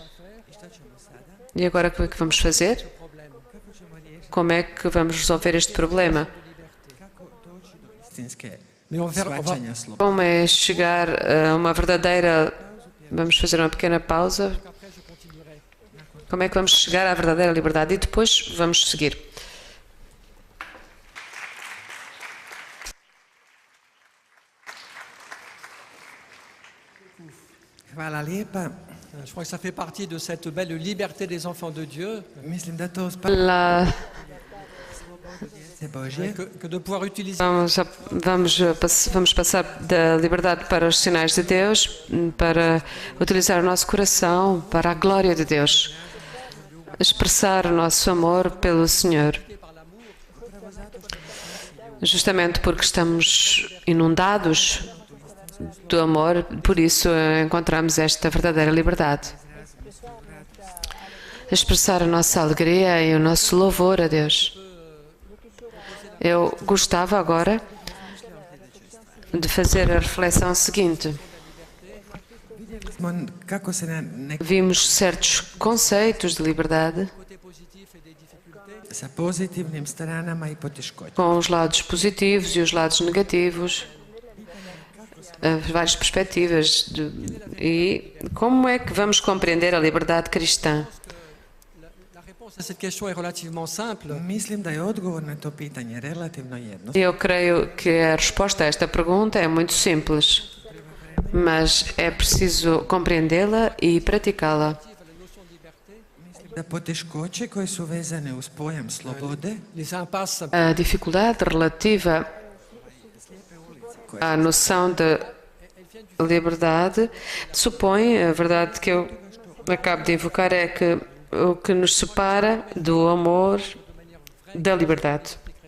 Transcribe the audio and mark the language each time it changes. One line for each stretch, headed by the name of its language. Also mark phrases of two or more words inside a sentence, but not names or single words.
Portuguese: E agora o que é que vamos fazer? Como é que vamos resolver este problema? istinske
French: Mais on va
Croatian: shvaćanja slobode.
Portuguese: Como é chegar a uma verdadeira... Vamos fazer uma pequena pausa. Como é que vamos chegar à verdadeira liberdade? E depois vamos seguir.
Croatian: Hvala lijepa.
French: Je crois que ça fait partie de cette belle liberté des enfants de Dieu,
Croatian: Mislim da to spada
Portuguese: Lá
Croatian: se Božje.
French: que de pouvoir utiliser
Portuguese: vamos passar da liberdade para os sinais de Deus, para utilizar o nosso coração para a glória de Deus. Expressar o nosso amor pelo Senhor. Justamente porque estamos inundados do amor, por isso encontramos esta verdadeira liberdade. Expressar a nossa alegria e o nosso louvor a Deus. Eu gostava agora de fazer a reflexão seguinte.
Croatian: Kako se na nek
Portuguese: Vimos certos conceitos de liberdade
Croatian: sa pozitivnim stranama I poteškoćama.
Portuguese: com os lados positivos e os lados negativos, várias perspectivas. E como é que vamos compreender a liberdade cristã?
French: La réponse à cette question est relativement simple.
Croatian: Mislim da je odgovor na to pitanje relativno jednostavno.
Portuguese: Eu creio que a resposta a esta pergunta é muito simples, mas é preciso compreendê-la e praticá-la.
Croatian: Da poteškoće koje su vezane uz pojam slobode
French: Les impasses
Portuguese: A dificuldade relativa à noção de liberdade supõe, a verdade que eu acabo de invocar é que o que nos separa do amor da liberdade.